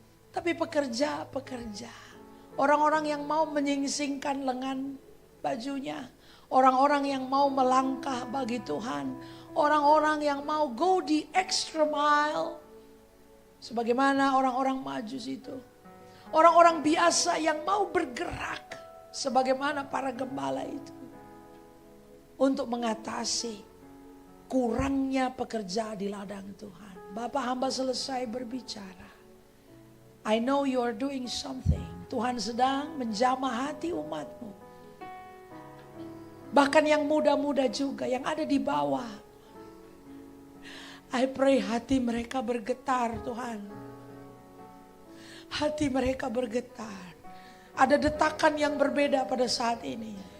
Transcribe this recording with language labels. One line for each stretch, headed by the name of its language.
Indonesian: Tapi pekerja-pekerja, orang-orang yang mau menyingsingkan lengan bajunya, orang-orang yang mau melangkah bagi Tuhan, orang-orang yang mau
English: go the extra mile,
Indonesian: sebagaimana orang-orang Majus itu. Orang-orang biasa yang mau bergerak sebagaimana para gembala itu. Untuk mengatasi kurangnya pekerja di ladang Tuhan. Bapak, hamba selesai berbicara.
English: I know you are doing something.
Indonesian: Tuhan sedang menjamah hati umatmu. Bahkan yang muda-muda juga, yang ada di bawah.
English: I pray
Indonesian: hati mereka bergetar, Tuhan. Hati mereka bergetar. Ada detakan yang berbeda pada saat ini.